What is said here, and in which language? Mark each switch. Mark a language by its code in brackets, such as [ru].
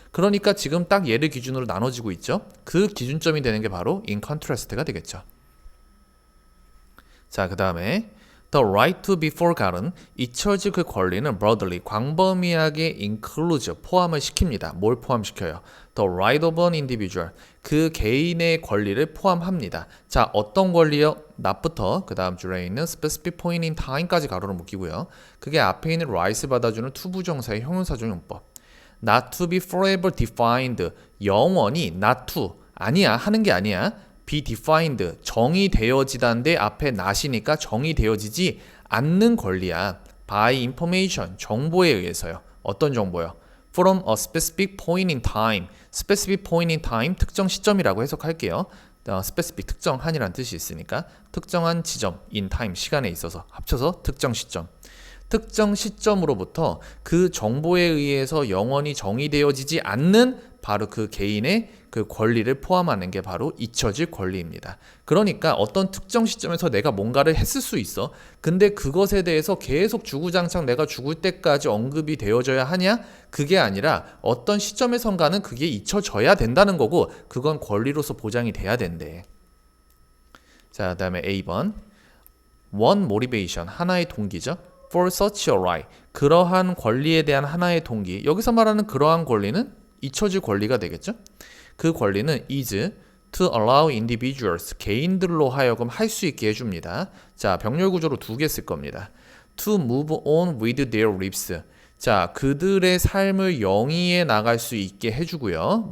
[ko] 그러니까 지금 딱 얘를 기준으로 나눠지고 있죠. 그 기준점이 되는 게 바로 in contrast가 되겠죠. 자, 그 다음에 [en] the right to be forgotten, [ko] 잊혀질 그 권리는 broadly, 광범위하게 includes, 포함을 시킵니다. 뭘 포함시켜요? [en] the right of an individual, [ko] 그 개인의 권리를 포함합니다. 자, 어떤 권리요? not부터 그 다음 줄에 있는 [en] specific point in time [ko] 까지 가로로 묶이고요. 그게 앞에 있는 right을 받아주는 투부정사의 형용사적 용법. [en] not to be forever defined, [ko] 영원히 not to, 아니야, 하는 게 아니야. be defined, 정의되어지다인데 앞에 not이니까 정의되어지지 않는 권리야. [en] by information, [ko] 정보에 의해서요. 어떤 정보요? [en] from a specific point in time. specific point in time, [ko] 특정 시점이라고 해석할게요. specific, 특정한이란 뜻이 있으니까 특정한 지점, [en] in time, [ko] 시간에 있어서 합쳐서 특정 시점. 특정 시점으로부터 그 정보에 의해서 영원히 정의되어지지 않는 바로 그 개인의 그 권리를 포함하는 게 바로 잊혀질 권리입니다. 그러니까 어떤 특정 시점에서 내가 뭔가를 했을 수 있어. 근데 그것에 대해서 계속 주구장창 내가 죽을 때까지 언급이 되어져야 하냐? 그게 아니라 어떤 시점에선가는 그게 잊혀져야 된다는 거고 그건 권리로서 보장이 돼야 된대. 자, 그다음에 A번. [en] One motivation, [ko] 하나의 동기죠. [en] For such a right, [ko] 그러한 권리에 대한 하나의 동기. 여기서 말하는 그러한 권리는 잊혀질 권리가 되겠죠. 그 권리는 [en] is to allow individuals, [ko] 개인들로 하여금 할 수 있게 해줍니다. 자, 병렬 구조로 두 개 쓸 겁니다. [en] To move on with their lives. [ko] 자, 그들의 삶을 영위해 나갈 수 있게 해주고요.